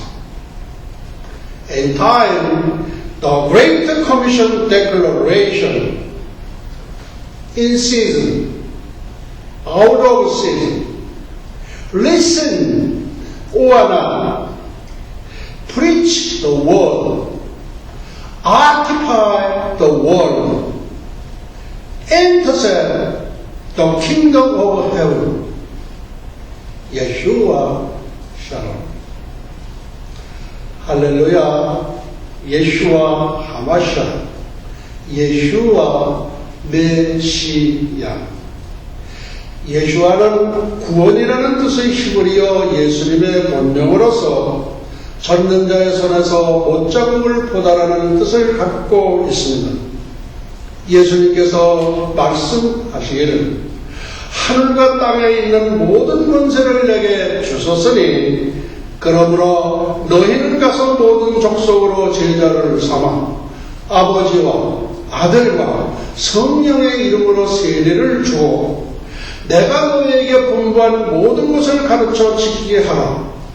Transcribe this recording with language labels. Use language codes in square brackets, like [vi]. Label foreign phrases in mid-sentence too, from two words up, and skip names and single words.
[en] In time, the Great Commission Declaration, in season, out of season, listen, Oana, preach the word, occupy the world, intercept the kingdom of heaven. Yeshua Shalom. Hallelujah. Yeshua Hamashiach. Yeshua 메시야. [ko] 예수와는 구원이라는 뜻의 히브리어 예수님의 본명으로서 젖는 자의 손에서 못잡음을 보다라는 뜻을 갖고 있습니다. 예수님께서 말씀하시기를 하늘과 땅에 있는 모든 권세를 내게 주셨으니 그러므로 너희는 가서 모든 족속으로 제자를 삼아 아버지와 아들과 성령의 이름으로 세례를 주어 내가 너희에게 분부한 모든 것을 가르쳐 지키게 하라.